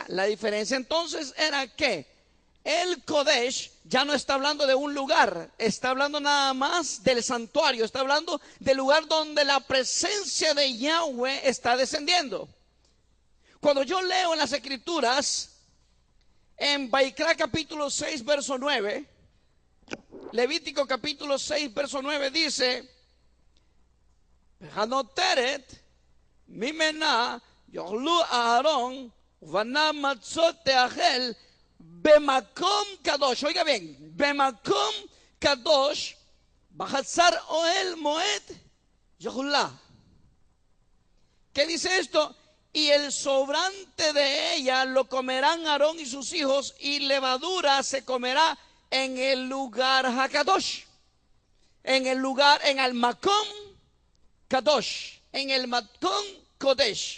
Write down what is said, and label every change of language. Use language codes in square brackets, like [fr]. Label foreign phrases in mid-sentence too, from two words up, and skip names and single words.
[es] La diferencia entonces era que el Kodesh ya no está hablando de un lugar, está hablando nada más del santuario, está hablando del lugar donde la presencia de Yahweh está descendiendo. Cuando yo leo en las Escrituras, en Vaikra capítulo 6, verso 9, Levítico capítulo 6, verso 9 dice: [he] הנותרת ממנה יאכלו אהרן ובניו מצות תאכל במקום קדוש. [es] Oiga bien, [he] במקום קדוש בחצר אהל מועד יאכלוה. [es] ¿Qué dice esto? Y el sobrante de ella lo comerán Aarón y sus hijos, y levadura se comerá en el lugar Hakadosh, en el lugar, en el [he] מקום קדוש, [es] en el [he] מקום קודש.